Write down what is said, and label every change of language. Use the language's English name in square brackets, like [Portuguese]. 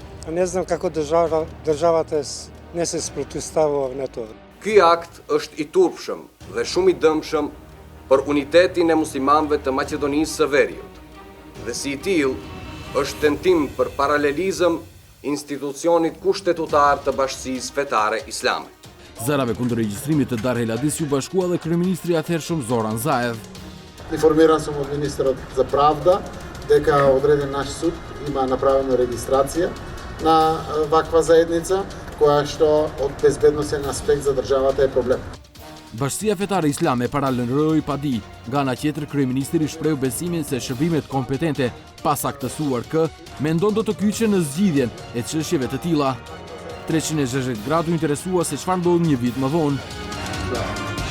[Macedonian] Не знам како државата не се спротивставува на тоа. [Albanian] Ky akt është i turpshëm dhe shumë i dëmshëm për unitetin e muslimanëve të Maqedonisë së Veriut. Dhe si i tillë është tentim për paralelizëm institucionit kushtetutar të Bashkisë Fetare Islame. Zërave kundër regjistrimit të Dar Heladis ju bashkua dhe kryeministri i atëhershëm Zoran Zaev. [Macedonian] Информиран сум од министерот за правда дека одреден наш суд има направена регистрација на ваква заедница која што од безбедносен аспект за државата е проблем. [Albanian] Bashkia Fetare Islame paralënëroi padi, nga ana tjetër kryeministri shprehu besimin se shërbimet kompetente pas aktësuar kë mendon do të kyçen në zgjidhjen e çështjeve të tilla. 360 gradë u interesua se çfarë ndodhi një vit më vonë.